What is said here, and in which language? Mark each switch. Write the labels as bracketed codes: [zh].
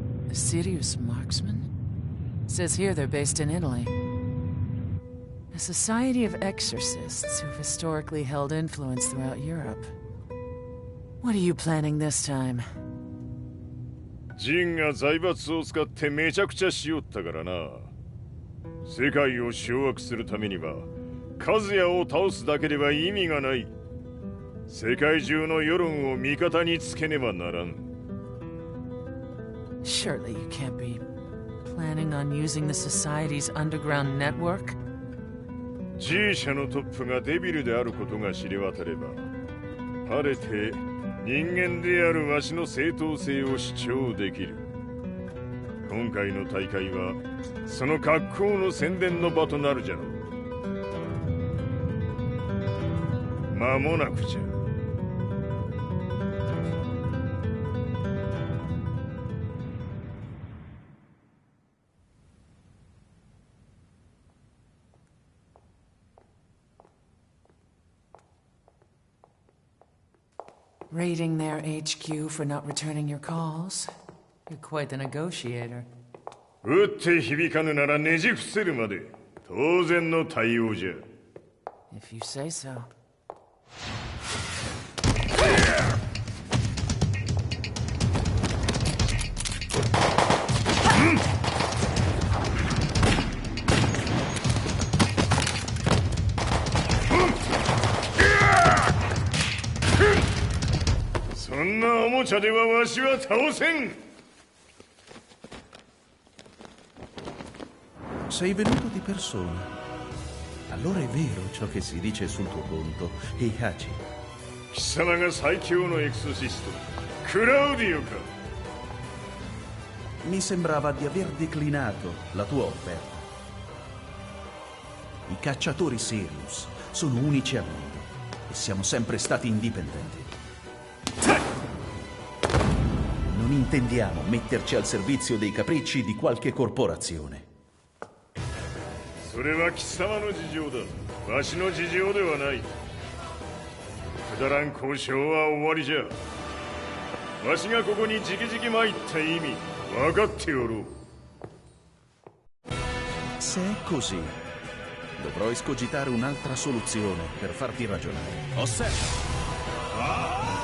[en] A serious marksman? Says here they're based in Italy. A society of exorcists who've historically held influence throughout Europe. What are you planning this time? [ja] ジンが財閥を使ってめちゃくちゃしよったからな。世界を掌握するためにはカズヤを倒すだけでは意味がない。世界中の世論を味方につけねばならん。 [en] Surely you can't be planning on using the society's underground network? [ja] G 社のトップがデビルであることが知れ渡れば、晴れて人間であるわしの正当性を主張できる。今回の大会はその格好の宣伝の場となるじゃろう。間もなくじゃ。 [en] Raiding their HQ for not returning your calls. You're quite the negotiator. [ja] 打って響かぬならねじ伏せるまで当然の対応じゃ。 [en] If you say so. [ja] そんなおもちゃではわしは倒せん。 [it] Sei venuto di persona. Allora è vero ciò che si dice sul tuo conto, Heihachi. [ja] 貴様が最強のエクソシストクラウディオか。 [it] Mi sembrava di aver declinato la tua offerta. I cacciatori Sirius sono unici al mondo e siamo sempre stati indipendenti. Non intendiamo metterci al servizio dei capricci di qualche corporazione. [ja] それは貴様の事情だ。わしの事情ではない。くだらん交渉は終わりじゃ。わしがここに直々参った意味分かっておろう。 [it] Se è così, dovrò escogitare un'altra soluzione per farti ragionare. Osserva!